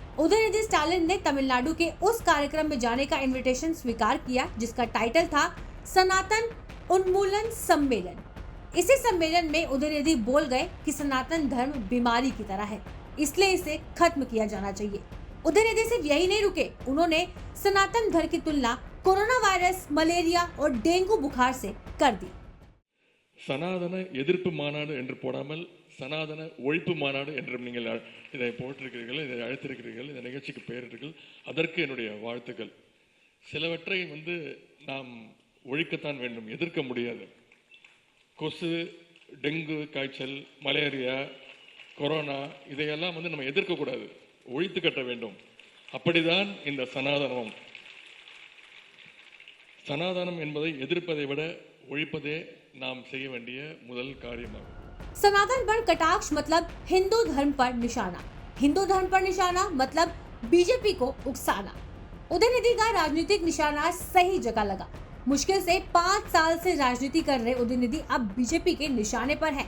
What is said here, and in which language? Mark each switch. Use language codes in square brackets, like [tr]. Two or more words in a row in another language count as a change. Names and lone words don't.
[hi] उदयनिधि स्टालिन ने तमिलनाडु के उस कार्यक्रम में जाने का इनविटेशन स्वीकार किया, जिसका टाइटल था सनातन उन्मूलन सम्मेलन। इसी सम्मेलन में उदयनिधि बोल गए कि सनातन धर्म बीमारी की तरह है, इसलिए इसे खत्म किया जाना चाहिए। उदयनिधि सिर्फ यही नहीं रुके, उन्होंने सनातन धर्म की तुलना कोरोना वायरस, मलेरिया और डेंगू बुखार से कर दी। [ta] சனாதன எதிர்ப்பு மாநாடு என்று போடாமல் சனாதன ஒழிப்பு மாநாடு என்றும் நீங்கள் இதை போட்டிருக்கிறீர்கள், இதை அழைத்திருக்கிறீர்கள், இந்த நிகழ்ச்சிக்கு பெயரிட்டீர்கள். அதற்கு என்னுடைய வாழ்த்துக்கள். சிலவற்றை நாம் ஒழிக்கத்தான் வேண்டும், எதிர்க்க முடியாது. கொசு, டெங்கு காய்ச்சல், மலேரியா, கொரோனா இதையெல்லாம் நம்ம எதிர்க்கக்கூடாது, ஒழித்து கட்ட வேண்டும். அப்படிதான் இந்த சனாதனம். சனாதனம் என்பதை எதிர்ப்பதை விட ஒழிப்பதே नाम செய்ய வேண்டிய முதல் காரியமாகும். [hi] सनातन पर कटाक्ष मतलब हिंदू धर्म पर निशाना, हिंदू धर्म पर निशाना मतलब बीजेपी को उकसाना। उदयनिधि का राजनीतिक निशाना सही जगह लगा। मुश्किल से 5 साल से राजनीति कर रहे उदयनिधि अब बीजेपी के निशाने पर हैं।